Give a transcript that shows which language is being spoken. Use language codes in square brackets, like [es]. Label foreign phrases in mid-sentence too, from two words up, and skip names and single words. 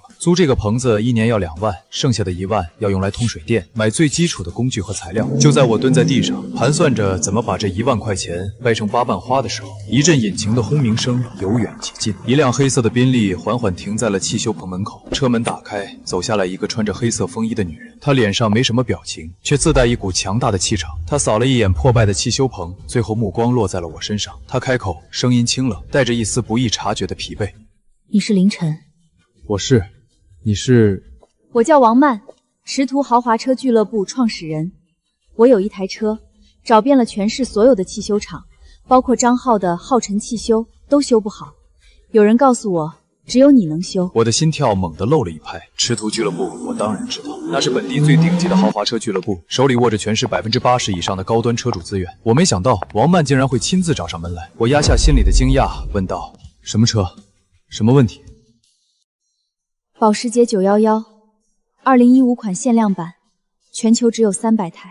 [zh] 租這個棚子1年要2萬，剩下的1萬要用來通水電，買最基礎的工具和材料。就在我蹲在地上盤算着怎麼把這1萬塊錢掰成8瓣花的時候，一陣引擎的轟鳴聲由遠及近，一輛黑色的賓利緩緩停在了汽修棚門口。車門打開，走下來一個穿着黑色風衣的女人，她臉上沒什麼表情，卻自帶一股強大的氣場。她掃了一眼破敗的汽修棚，最後目光落在了我身上。她開口，聲音清冷，帶着一絲不易察覺的疲憊：“ 你是凌晨？”“ 我是。你是？”“ 我叫王曼，驰途豪華車俱樂部創始人。我有一台車，找遍了全市所有的汽修廠，包括張浩的浩辰汽修，都修不好。有人告訴我，只有你能修。” 我的心跳猛地漏了一拍。驰途俱樂部，我當然知道，那是本地最頂級的豪華車俱樂部，手裡握着全市80%以上的高端車主資源。我沒想到王曼竟然會親自找上門來。我壓下心裡的驚訝，問道：“什麼車？什麼問題？”“ 保時捷911，2015款限量版，全球只有300台。”